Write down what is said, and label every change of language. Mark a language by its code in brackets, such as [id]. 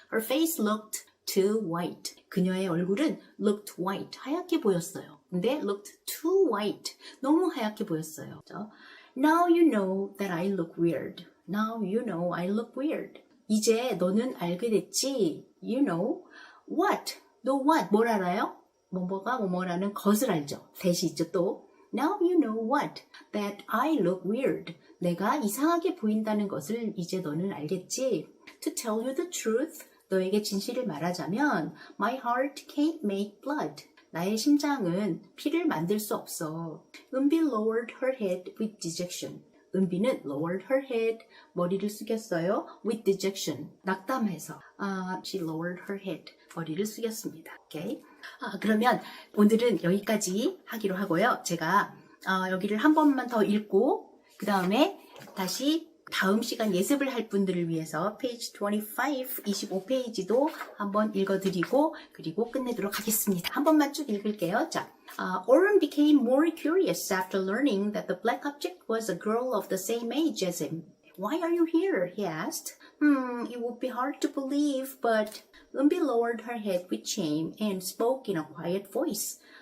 [en] her face looked too white. [ko] 그녀의 얼굴은 [en] looked white. [ko] 하얗게 보였어요. 근데 [en] looked too white. [ko] 너무 하얗게 보였어요. 그렇죠? [en] Now you know that I look weird. Now you know I look weird. [ko] 이제 너는 알게 됐지. [en] You know what? [ko] 너 what? 뭘 알아요? 뭐뭐가 뭐뭐라는 것을 알죠. that이 있죠 또. [en] Now you know what? That I look weird. [ko] 내가 이상하게 보인다는 것을 이제 너는 알겠지. [en] To tell you the truth. [ko] 너에게 진실을 말하자면 [en] My heart can't make blood. [ko] 나의 심장은 피를 만들 수 없어. [en] 은비 lowered her head with dejection. [ko] 은비는 [en] lowered her head, [ko] 머리를 숙였어요. [en] with dejection, [ko] 낙담해서. [en] She lowered her head, [ko] 머리를 숙였습니다. [en] Okay? [ko] 그러면 오늘은 여기까지 하기로 하고요. 제가 여기를 한 번만 더 읽고 그 다음에 다시 다음 시간 예습을 할 분들을 위해서 page 25, 25페이지도 한번 읽어드리고 그리고 끝내도록 하겠습니다. 한 번만 쭉 읽을게요. [en] 자, Orm became more curious after learning that the black object was a girl of the same age as him. Why are you here? He asked. It would be hard to believe, but Umbi lowered her head with shame and spoke in a quiet voice.